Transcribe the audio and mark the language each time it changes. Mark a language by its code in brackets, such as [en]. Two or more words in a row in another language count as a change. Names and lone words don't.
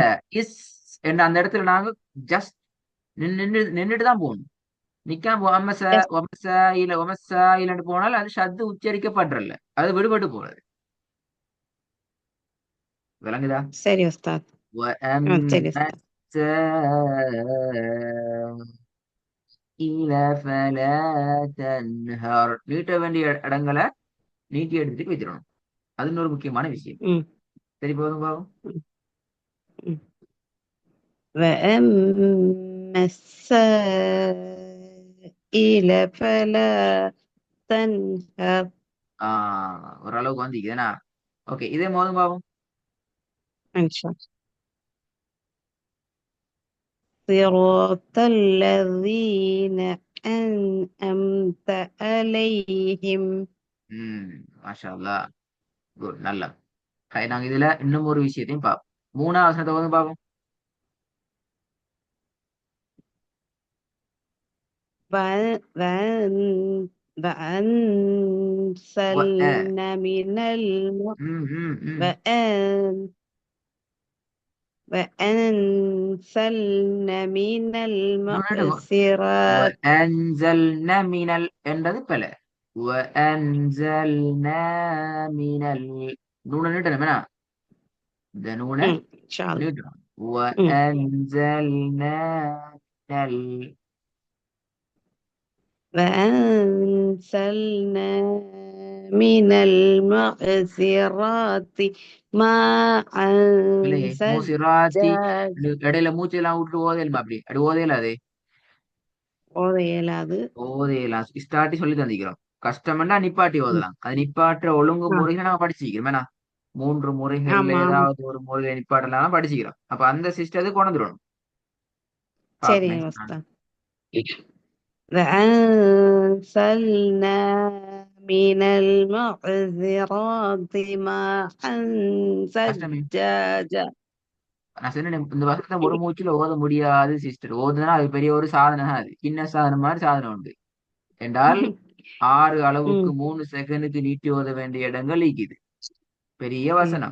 [ta] இஸ் என்ற அந்த இடத்துல நாங்க ஜஸ்ட் நின்றுட்டு தான் போகணும். நிக்காம ஒமச எஸ். ஒமச இல்ல ஒமச இல்லன்னு போனால் அது ஷத்து உச்சரிக்கப்படுறல்ல, அது விடுபட்டு போறது. விளங்குதா? சரி உஸ்தாத். சரி [ar] وأما [ta] உஸ்தாத். [ar] السائل فلا تنهر. [ta] நீட்ட வேண்டிய இடங்களை நீட்டி எடுத்துட்டு வச்சிடணும். அது இன்னொரு முக்கியமான விஷயம். ம் சரி, போதும் பாவம். ம் ம். [ar] وأما السائل فلا تنهر. [ta] ஓரளவுக்கு வந்திக்குதுண்ணா. ஓகே, இதே போதும் பாவம். [ar] إن شاء الله. صراط الذين أنعمت عليهم. ما شاء الله. [ta] குட், நல்லா. நாங்க இதுல இன்னும் ஒரு விஷயத்தையும் பார்ப்போம். மூணாவது வசனத்தை வந்து பார்ப்போம். [ar] وأن- وأن- வ- அ. وأنزلنا من ம், ம், ம். وأن وأنزلنا من [ta] இன்னொன்னு [ar] المعصرات. وأنزلنا من [ta] என்றது பல. [ar] وأنزلنا من [ta] நூனை நீட்டணும் என்ன? இந்த நூனை [ar] إن شاء الله. [ta] நீட்டணும். [ar] م. وأنزلنا من وأنزلنا من المعصرات ماء [ta] இல்லையே மூசிராத்தி. [ar] ثجاجا. [ta] இடையில மூச்செல்லாம் விட்டு ஓதையலுமா? அப்படி அப்படி ஓதையல அது ஓத இயலாது. ஓதையலாம். ஸ்டார்டி சொல்லி தந்திக்கிறோம். கஷ்டம்னா நிப்பாட்டி ம். ஓதலாம். அது நிப்பாட்டுற ஒழுங்கு ஆ, முறைகளை நாங்க படிச்சுக்கிறோம் என்ன? 3 முறைகள்ல ஆமா ஆமா. ஏதாவது ஒரு முறையை நிப்பாட்டலாம் படிச்சுக்கிறோம். அப்ப அந்த சிஸ்டத்துக்கு கொண்டு வந்துடணும். சரி பாப்போம் next நான். உஸ்தாத். [ar] وأنزلنا من المعذرات ماء [ta] கஷ்டமே. [ar] ثجاجا. [ta] நான் சொன்னேன் இந்த வருஷத்தை ஒரு மூச்சுல ஓத முடியாது சிஸ்டர். ஓதுனா அது பெரிய ஒரு சாதனை தான். அது சின்ன சாதனை மாதிரி சாதனை உண்டு என்றால் 6 அளவுக்கு ம் 3 செகண்டுக்கு நீட்டி ஓத வேண்டிய இடங்கள் இருக்குது. பெரிய வசனம்.